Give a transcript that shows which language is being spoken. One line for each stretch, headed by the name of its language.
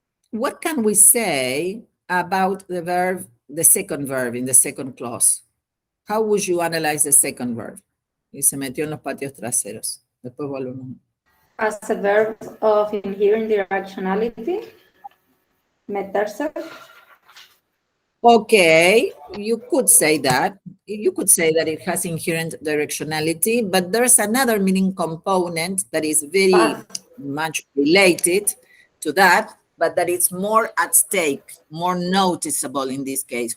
English: What can we say about the verb, the second verb in the second clause? How would you analyze the second verb?
Spanish: Y se metió en los patios traseros. Después volvemos.
English: As a verb of inherent directionality, meterse. Okay, you could say that. You could say that it has inherent directionality, but there's another meaning component that is very much related to that, but that it's more at stake, more noticeable in this case.